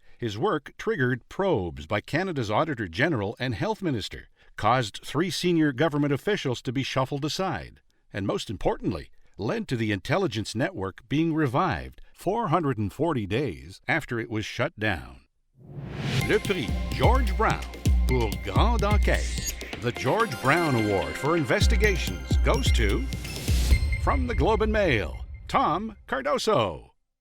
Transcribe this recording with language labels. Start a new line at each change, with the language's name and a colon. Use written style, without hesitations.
English: His work triggered probes by Canada's Auditor General and Health Minister, caused 3 senior government officials to be shuffled aside, and most importantly, led to the intelligence network being revived 440 days after it was shut down.
French: Le Prix George Brown pour Grande Enquête.
English: The George Brown Award for Investigations goes to, from the Globe and Mail, Tom Cardoso.